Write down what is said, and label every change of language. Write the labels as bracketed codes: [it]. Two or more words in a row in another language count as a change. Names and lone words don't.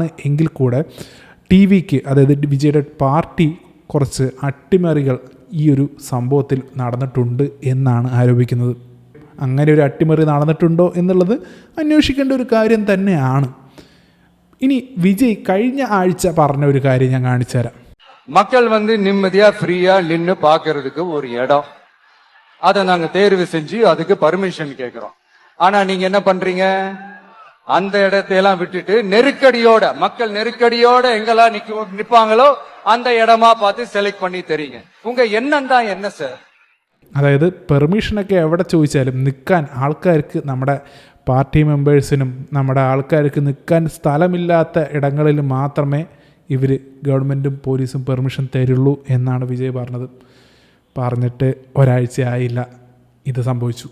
[ml] എങ്കിൽ കൂടെ ടിവിക്ക്, അതായത് വിജയുടെ പാർട്ടി കുറച്ച് അട്ടിമറികൾ ഈ ഒരു സംഭവത്തിൽ നടന്നിട്ടുണ്ട് എന്നാണ് ആരോപിക്കുന്നത്. അങ്ങനെ ഒരു അട്ടിമറി നടന്നിട്ടുണ്ടോ എന്നുള്ളത് അന്വേഷിക്കേണ്ട ഒരു കാര്യം തന്നെയാണ്. ഇനി വിജയ് കഴിഞ്ഞ ആഴ്ച പറഞ്ഞ ഒരു കാര്യം ഞാൻ കാണിച്ചു തരാം. [ta] மக்கள் நிம்மதியா ஃப்ரீயா நின்னு பாக்குறதுக்கு ஒரு இடம், அதை நாங்க தேர்வு செஞ்சு அதுக்கு பர்மிஷன் கேட்கிறோம். ஆனா நீங்க என்ன பண்றீங்க? அந்த இடத்தையெல்லாம் விட்டுட்டு நெருக்கடியோட, மக்கள் நெருக்கடியோட எங்கெல்லாம் நிப்பாங்களோ அந்த இடமா பார்த்து செலக்ட் பண்ணி தரீங்க. உங்க எண்ணம் தான் என்ன சார்? [ml] അതായത് പെർമിഷനൊക്കെ എവിടെ ചോദിച്ചാലും നിൽക്കാൻ ആൾക്കാർക്ക്, നമ്മുടെ പാർട്ടി മെമ്പേഴ്സിനും നമ്മുടെ ആൾക്കാർക്ക് നിൽക്കാൻ സ്ഥലമില്ലാത്ത ഇടങ്ങളിൽ മാത്രമേ ഇവർ ഗവൺമെൻറ്റും പോലീസും പെർമിഷൻ തരുള്ളൂ എന്നാണ് വിജയ് പറഞ്ഞിട്ട് ഒരാഴ്ച ആയില്ല ഇത് സംഭവിച്ചു.